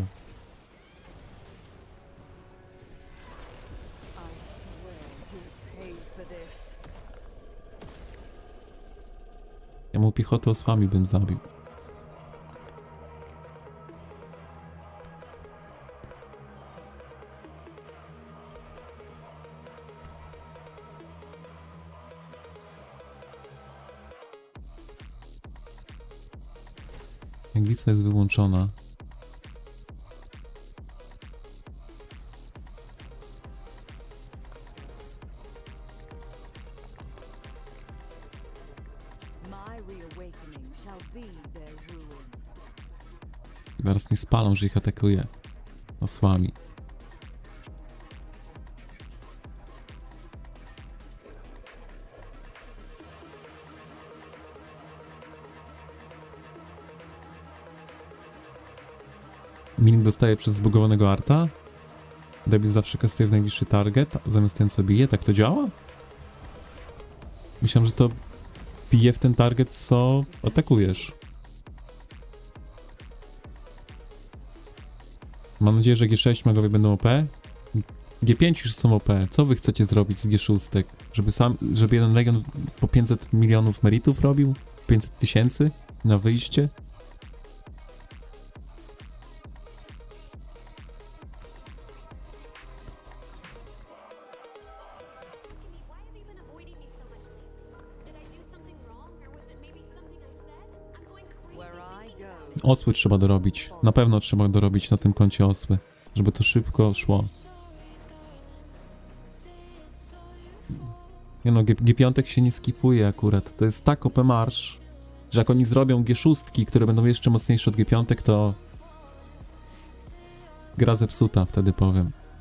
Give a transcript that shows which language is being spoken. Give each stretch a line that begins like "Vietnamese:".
English: I swear you paid for this.
Polish: Ja mu piechotę osłami bym zabił. Glica jest wyłączona.
English: My reawakening shall be their ruin.
Polish: Zaraz mi spalą, że ich atakuje osłami. Minik dostaje przez zbugowanego arta. Debil zawsze kastuje w najbliższy target, zamiast ten co bije. Tak to działa? Myślałem, że to bije w ten target, co atakujesz. Mam nadzieję, że G6 magowie będą OP. G5 już są OP. Co wy chcecie zrobić z G6? Żeby jeden legion po 500 milionów meritów robił? 500 tysięcy na wyjście?
English: Why have you been avoiding me so much lately? Did I do something wrong, or was it maybe something I said? I'm going crazy Where I thinking go, about it.
Polish: Osły trzeba dorobić. Na pewno trzeba dorobić na tym koncie osły. Żeby to szybko szło. Nie no, G5 się nie skipuje akurat. To jest tak OP marsz, że jak oni zrobią G6, które będą jeszcze mocniejsze od G5, to gra zepsuta, wtedy powiem.